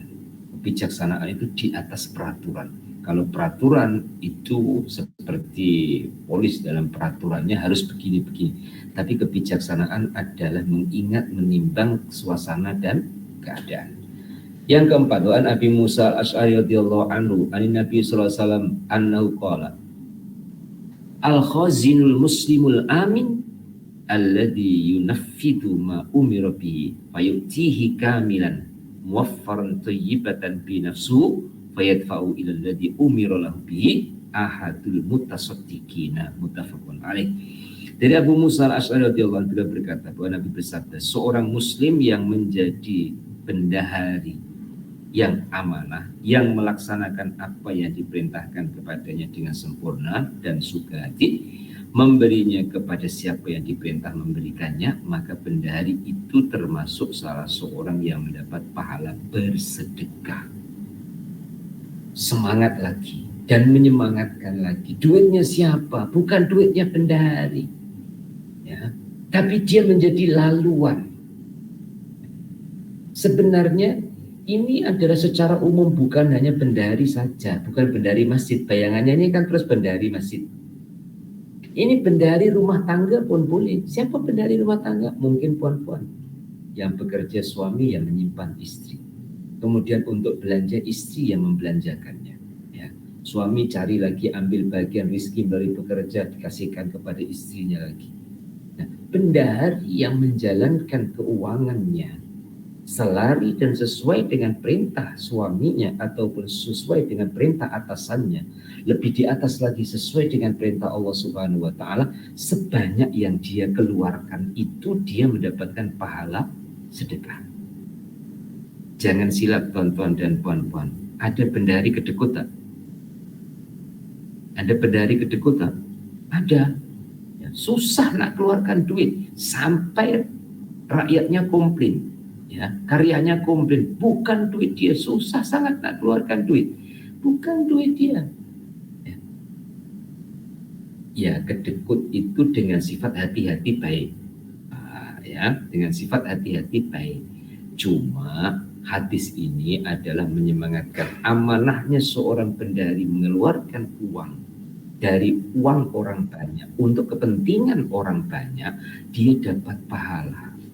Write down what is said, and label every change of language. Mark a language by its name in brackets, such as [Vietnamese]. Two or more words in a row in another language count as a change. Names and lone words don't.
[Malay] Kebijaksanaan itu di atas peraturan. Kalau peraturan itu seperti polis dalam peraturannya harus begini-begini. Tapi kebijaksanaan adalah mengingat, menimbang suasana dan keadaan. Yang keempat, [Arabic] وعن أبي موسى الأشعري رضي الله عنه عن النبي صلى الله عليه وسلم أنه قال الخازن المسلم الأمين الذي ينفذ ما أمر به فيعطيه كاملا موفرا طيبة بنفسه فيدفعه إلى الذي أمر له به أحد المتصدقين متفق عليه. [Malay] Dari Abu Musa al-Asy'ari [Arabic] رضي الله عنه [Malay] berkata bahwa Nabi bersabda, seorang muslim yang menjadi bendahari yang amanah, yang melaksanakan apa yang diperintahkan kepadanya dengan sempurna dan suka hati, memberinya kepada siapa yang diperintah memberikannya, maka bendahari itu termasuk salah seorang yang mendapat pahala bersedekah. Semangat lagi dan menyemangatkan lagi. Duitnya siapa? Bukan duitnya bendahari, ya, tapi dia menjadi laluan. Sebenarnya ini adalah secara umum, bukan hanya bendahari saja, bukan bendahari masjid. Bayangannya ini kan terus bendahari masjid. Ini bendahari rumah tangga pun boleh. Siapa bendahari rumah tangga? Mungkin puan-puan yang bekerja, suami yang menyimpan istri. Kemudian untuk belanja, istri yang membelanjakannya. Ya. Suami cari lagi, ambil bagian rezeki dari bekerja, dikasihkan kepada istrinya lagi. Nah, bendahari yang menjalankan keuangannya selari dan sesuai dengan perintah suaminya ataupun sesuai dengan perintah atasannya, lebih di atas lagi sesuai dengan perintah [Arabic] الله سبحانه وتعالى, [Malay] sebanyak yang dia keluarkan itu dia mendapatkan pahala sedekah. Jangan silap tuan-tuan dan puan-puan. Ada bendahari kedekut tak? Ada bendahari kedekut tak? Ada. Ya, susah nak keluarkan duit sampai rakyatnya komplain. Ya, karyanya komplain, bukan duit dia, susah sangat nak keluarkan duit, bukan duit dia. Ya, kedekut itu dengan sifat hati-hati baik, ya, dengan sifat hati-hati baik. Cuma hadis ini adalah menyemangatkan amanahnya seorang bendahari mengeluarkan uang dari uang orang banyak untuk kepentingan orang banyak, dia dapat pahala.